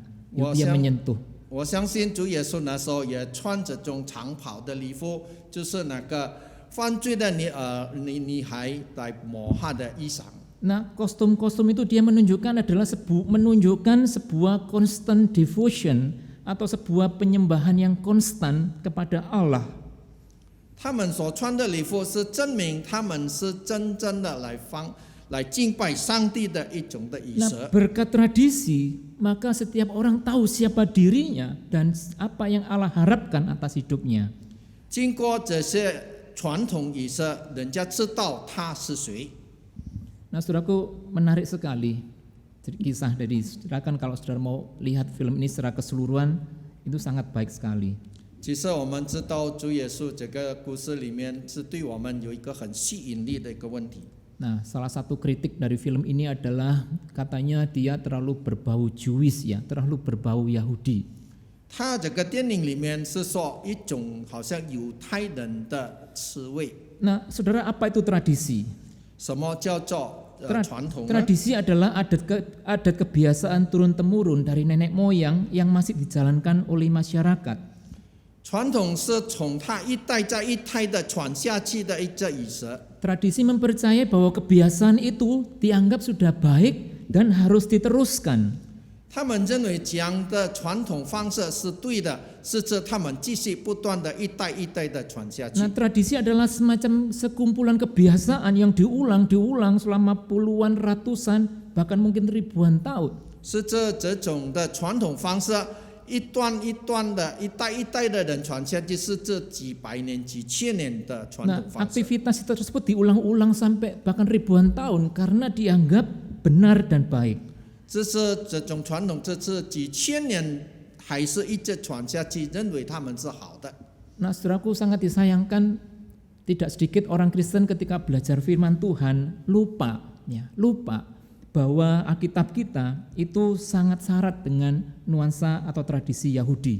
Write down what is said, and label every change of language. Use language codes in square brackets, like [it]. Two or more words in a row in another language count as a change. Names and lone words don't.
[id] Dia menyentuh. [zh] 我相信主耶稣那时候也穿这种长袍的礼服，就是那个犯罪的女孩来抹他的衣裳。 [id] Nah, kostum-kostum itu dia menunjukkan adalah menunjukkan sebuah [en] constant devotion [id] atau sebuah penyembahan yang konstan kepada Allah. [zh] 他们所穿的礼服是证明他们是真正的来敬拜上帝的一种的仪 [id] Nah, [zh] 式。 [id] berkat tradisi, maka setiap orang tahu siapa dirinya dan apa yang Allah harapkan atas hidupnya. [zh] 经过这些传统仪式，人家知道他是谁。 [id] Nah, saudaraku, menarik sekali kisah dari saudara. Kan kalau saudara mau lihat film ini secara keseluruhan, itu sangat baik sekali. [zh] 其实我们知道主耶稣这个故事里面是对我们有一个很吸引力的一个问题。 [id] Nah, salah satu kritik dari film ini adalah katanya dia terlalu berbau Jewish ya, terlalu berbau Yahudi. [zh] 他这个电影里面是说一种好像犹太人的滋味。 [id] Nah, saudara, apa itu tradisi? [zh] 什么叫做传统呢？ [id] Tradisi adalah adat kebiasaan turun-temurun dari nenek moyang yang masih dijalankan oleh masyarakat. [zh] 传统是从他一代再一代的传下去的一个仪式。 [id] Tradisi mempercayai bahwa kebiasaan itu dianggap sudah baik dan harus diteruskan. [zh] 他们认为这样的传统方式是对的，是指他们继续不断的一代一代的传下去。 [id] Nah, tradisi adalah semacam sekumpulan kebiasaan yang diulang selama puluhan, ratusan, bahkan mungkin ribuan tahun. [zh] 是指这种的传统方式，一段一段的、一代一代的人传下去，是指几百年、几千年的传 [id] Nah, [zh] 统方式。 [id] aktivitas tersebut diulang-ulang sampai bahkan ribuan tahun karena dianggap benar dan baik. [zh] 这是这种传统，这是几千年还是一直传下去，认为他们是好的。 [id] Nah, saudaraku, sangat disayangkan Tidak sedikit orang Kristen ketika belajar firman Tuhan lupa bahwa Alkitab kita itu sangat syarat dengan nuansa atau tradisi Yahudi.